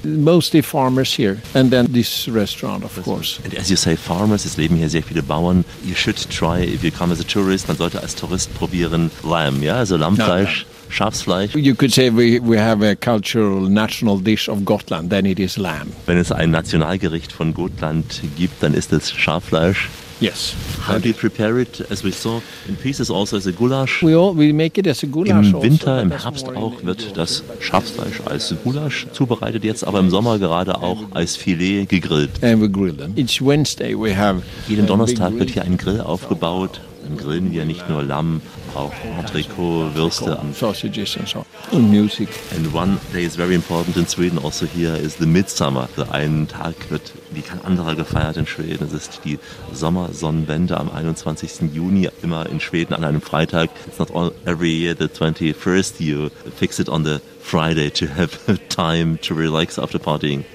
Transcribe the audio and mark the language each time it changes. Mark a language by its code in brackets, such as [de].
[en] Mostly farmers here, and then this restaurant, of course. And as you say, farmers, [de] es leben hier sehr viele Bauern. [en] You should try, if you come as a tourist, [de] man sollte als Tourist probieren, [en] Lamb, [de] ja, also Lammfleisch. [en] No, no. Schafsfleisch. You could say we have a cultural national dish of Gotland, then it is lamb. [de] Wenn es ein Nationalgericht von Gotland gibt, dann ist es Schaffleisch. [en] Yes. How do you prepare it, as we saw, in pieces, also as a goulash? We make it as a goulash. [de] Im Winter, im Herbst auch, wird das Schafsfleisch als Goulash zubereitet, jetzt aber im Sommer gerade auch als Filet gegrillt. [en] And we grill them. Each Wednesday we have. [de] Jeden Donnerstag wird hier ein Grill aufgebaut. Im Grillen wir nicht nur Lamm, auch Entrecot, Würste. [en] Sausages and so on. And music. And one day is very important in Sweden also here is the Midsummer. [de] So ein Tag wird wie kein anderer gefeiert in Schweden. Es ist die Sommersonnenwende am 21. Juni, immer in Schweden an einem Freitag. [en] It's not all, every year the 21st, you fix it on the Friday to have time to relax after partying.